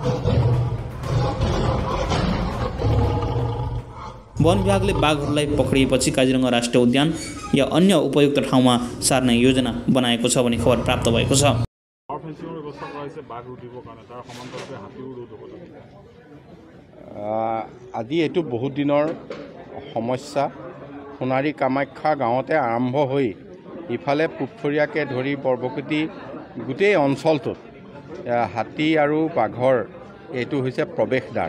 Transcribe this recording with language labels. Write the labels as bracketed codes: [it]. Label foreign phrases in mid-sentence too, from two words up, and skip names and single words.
[ne] वन विभागले बाघहरूलाई पक्रिएपछि काजिरङ्गा राष्ट्रिय उद्यान या अन्य उपयुक्त ठाउँमा सार्ने योजना बनाएको छ भन्ने खबर प्राप्त भएको छ। [as] আজি এইটো বহুত দিনৰ সমস্যা। সোণাৰী কামাখ্যা গাঁৱতে আৰম্ভ হৈ ইফালে পুখুৰীয়াকে ধৰি বৰবকুটি গোটেই অঞ্চলটোত হাতী আৰু বাঘৰ এইটো হৈছে প্ৰৱেশদ্বাৰ।